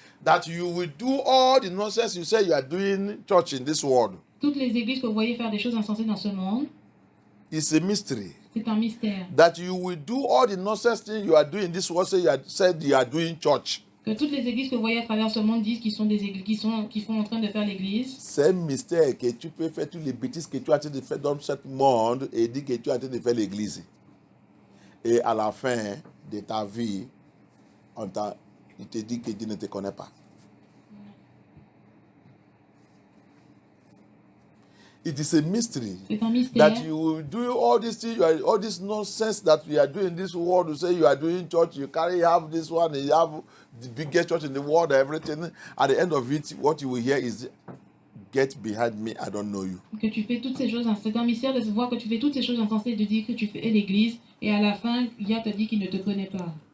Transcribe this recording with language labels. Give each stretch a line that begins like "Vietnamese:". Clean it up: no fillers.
English: That you will do all the nonsense you say you are doing church in this world.
French: Toutes les églises que vous voyez faire des choses insensées dans ce monde,
English: It's a mystery.
French: c'est un mystère.
English: That you will do all the nonsense things you are doing in this world, say said you are doing church.
French: Que toutes les églises que vous voyez à travers ce monde disent qu'ils sont des églises qui sont en train de faire l'église. C'est un mystère que tu peux faire toutes les bêtises que tu as en train de faire dans ce monde et dire que tu es en train de faire l'église. Et à la fin de ta vie, il te dit que Dieu ne te connaît pas.
English: It is a mystery
French: C'est un mystère.
English: that you will do all these things, all this nonsense that you are doing in this world. You say you are doing church, you have this one, you have the biggest church in the world, everything. At the end of it, what you will hear is, "Get behind me, I don't know you."
French: Que tu fais toutes ces choses, c'est un mystère de se voir que tu fais toutes ces choses insensées et de dire que tu fais l'église et à la fin, Yah te dit qu'il ne te connaît pas.